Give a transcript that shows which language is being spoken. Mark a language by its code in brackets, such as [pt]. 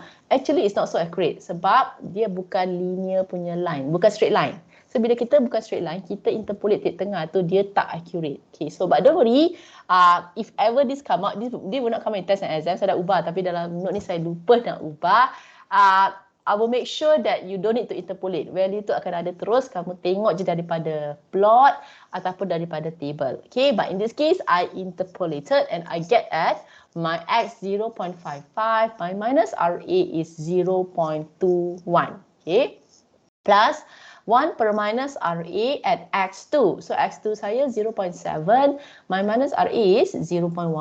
[en] Actually, it's not so accurate [ms] sebab dia bukan linear punya line, bukan straight line. So bila kita bukan straight line, kita interpolate titik tengah tu dia tak accurate. [en] Okay, so but don't worry, if ever this come out, this will not come in test and exam. [ms] Saya dah ubah tapi dalam note ni saya lupa nak ubah. [en] I will make sure that you don't need to interpolate. [ms] Value tu akan ada terus, kamu tengok je daripada plot ataupun daripada table. [en] Okay, but in this case, I interpolated and I get at my X 0.55, my minus RA is 0.21. Okay, plus 1 per minus RA at X2. So X2 [ms] saya [en] 0.7, my minus RA is 0.12.